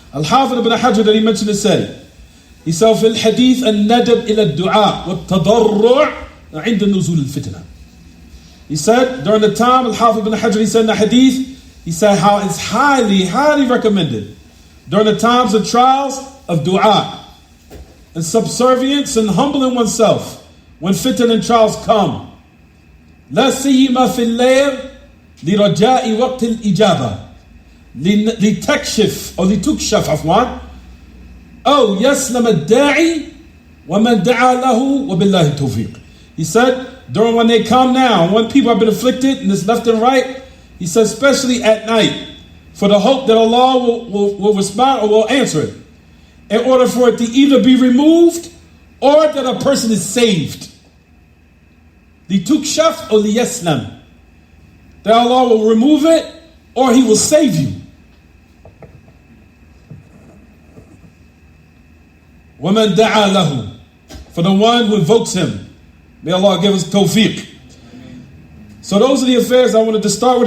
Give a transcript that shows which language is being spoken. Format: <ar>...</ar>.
<en>Al-Hafidh ibn Hajar that he mentioned it said, he said,</en> <ar>في الحديث الندب إلى الدعاء والتضرع عند نزول الفتنة.</ar> <en>He said, during the time, Al-Hafidh ibn Hajar, he said in the hadith, he said how it's highly, highly recommended during the times of trials of dua and subservience and humbling oneself when fitna and trials come.</en> <ar>لا سيما في الليل لرجاء وقت الإجابة لتكشف أو لتكشف عفوا أو يسلم الداعي ومن دعا له وبالله التوفيق.</ar> <en>He said, during when they come now, when people have been afflicted and it's left and right, he said, especially at night, for the hope that Allah will respond or will answer it, in order for it to either be removed or that a person is saved.</en> <ar>لِتُكْشَفْ</ar> <en>or</en> <ar>لِيَسْلَمْ.</ar> <en>That Allah will remove it or He will save you.</en> <ar>وَمَنْ دَعَى لَهُ.</ar> <en>For the one who invokes Him. May Allah give us tawfiq. So those are the affairs I wanted to start with.</en>